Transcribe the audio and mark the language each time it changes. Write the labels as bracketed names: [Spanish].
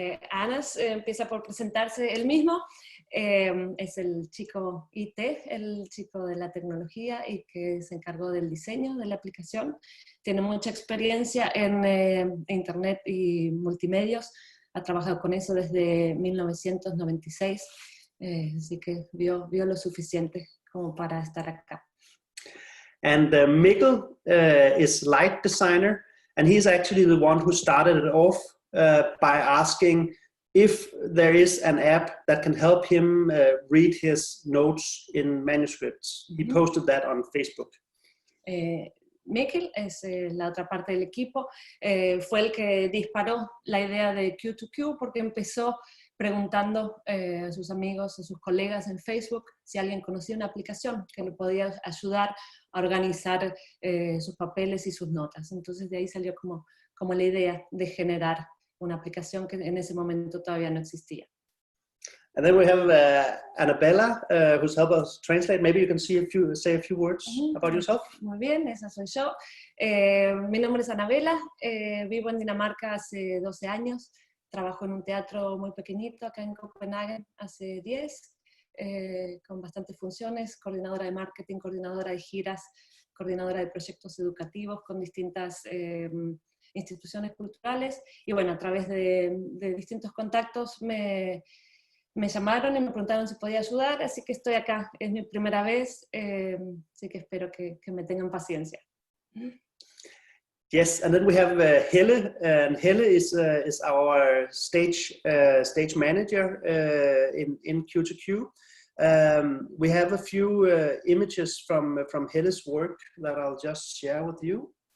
[Spanish] Anas empieza por presentarse él mismo. Es el chico IT, el chico de la tecnología y que se encargó del diseño de la aplicación. Tiene mucha experiencia en Internet y multimedios. Ha trabajado con eso desde 1996, así que vio lo suficiente como para estar acá. [English] And Mikkel is light designer, and he's actually the one who started it off by asking if there is an app that can help him read his notes in manuscripts. He posted that on Facebook. [Spanish] Mikkel es la otra parte del equipo, fue el que disparó la idea de Q2Q porque empezó preguntando a sus amigos, a sus colegas en Facebook si alguien conocía una aplicación que le podía ayudar a organizar sus papeles y sus notas. Entonces de ahí salió como la idea de generar una aplicación que en ese momento todavía no existía. [English] And then we have Annabella, who's helped us translate. Maybe you can say a few words about yourself. [Spanish] Muy bien, esa soy yo. Mi nombre es Annabella, vivo en Dinamarca hace 12 años, trabajo en un teatro muy pequeñito acá en Copenhague hace 10, con bastantes funciones, coordinadora de marketing, coordinadora de giras, coordinadora de proyectos educativos con distintas instituciones culturales, y bueno, a través de distintos contactos me llamaron y me preguntaron si podía ayudar, así que estoy acá, es mi primera vez, así que espero que me tengan paciencia. [English] Yes, and then we have Helle, and Helle is our stage manager in Q2Q. We have a few images from Helle's work that I'll just share with you.